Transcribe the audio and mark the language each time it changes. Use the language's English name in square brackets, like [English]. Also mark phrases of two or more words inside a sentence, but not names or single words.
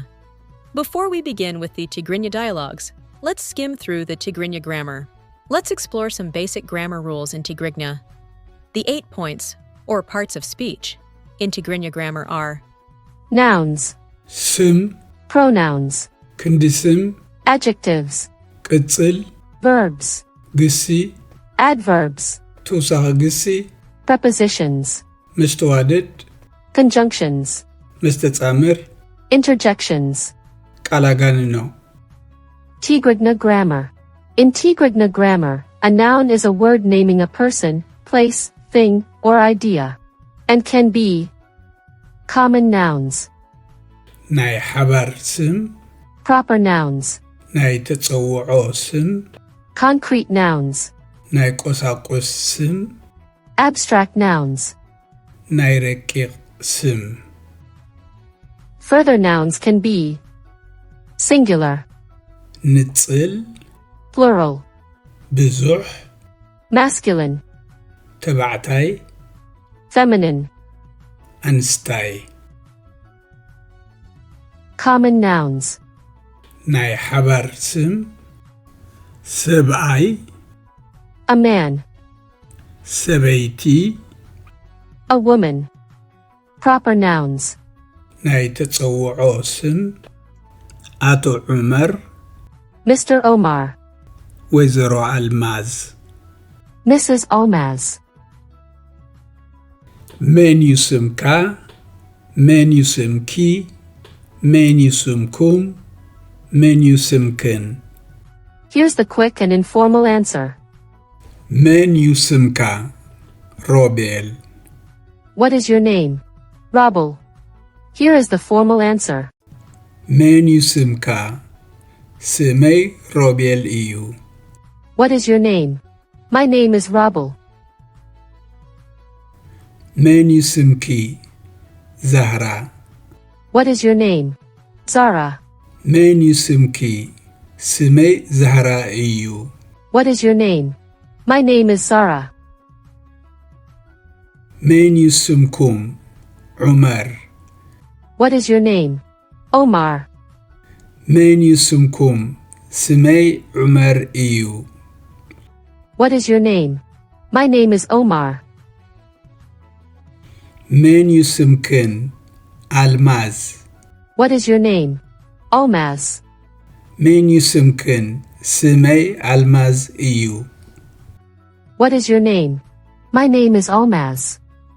[English] Before we begin with the Tigrinya dialogues, let's skim through the Tigrinya grammar. Let's explore some basic grammar rules in Tigrinya. The 8 points, or parts of speech, in Tigrinya grammar are: nouns, [Tigrinya] sum, [English] pronouns, condisim, adjectives, [Tigrinya] ቅጽል, [English] verbs, [Tigrinya] ግሲ, [English] adverbs, [Tigrinya] ተውሳኸ ግሲ, [English] prepositions, [Tigrinya] መስተዋድድ፣ [English] conjunctions, [Tigrinya] መስተጻምር፣ [English] interjections. [Tigrinya] ቃል አጋን ነው። [English] Tigrinya grammar. In Tigrinya grammar, a noun is a word naming a person, place, thing, or idea, and can be common nouns, [Tigrinya] ናይ ሓባር ስም፣ [English] proper nouns, [Tigrinya] ናይ ተጸውዖ ስም፣ [English] concrete nouns, [Tigrinya] ናይ ቆሳቆስ ስም፣ [English] abstract nouns. [Tigrinya] ናይ ረቂቕ ስም። [English] Further nouns can be singular, [Tigrinya] ንጽል፣ [English] plural, [Tigrinya] ብዙሕ፣ [English] masculine, [Tigrinya] ተባዕታይ፣ [English] feminine. [Tigrinya] አንስታይ። [English] Common nouns: [Tigrinya] ናይ ሓባር ስም፣ ሰብኣይ፣ [English] a man, [Tigrinya] ሰበይቲ። [English] a woman. Proper nouns: [Tigrinya] ናይ ተጸውዖ ስም፣ አቶ ዑመር፣ [English] Mr. Omar, [Tigrinya] ወይዘሮ አልማዝ። [English] Mrs. Almaz. [Tigrinya] መን ይስምካ፣ መን ይስምኪ፣ መን ይስምኩም፣ መን ይስምክን። [English] Here's the quick and informal answer. [Tigrinya] መን ይስምካ፣ ሮቤል። [English] What is your name? Robel. Here is the formal answer. [Tigrinya] መን ይስምካ፣ ስመይ ሮቤል እዩ። [English] What is your name? My name is Robel. [Tigrinya] መን ይስምኪ፣ ዛህራ። [English] What is your name? Zara. [Tigrinya] መን ይስምኪ፣ ስመይ ዛህራ እዩ። [English] What is your name? My name is Zara. [Tigrinya] መን ይስምኩም፣ ዑመር። [English] What is your name? Omar. [Tigrinya] መን ይስምኩም፣ ስመይ ዑመር እዩ። [English] What is your name? My name is Omar. [Tigrinya] መን ይስምክን፣ አልማዝ። [English] What is your name? Almaz. [Tigrinya] መን ይስምክን፣ ስመይ አልማዝ እዩ። [English] What is your name? My name is Almaz.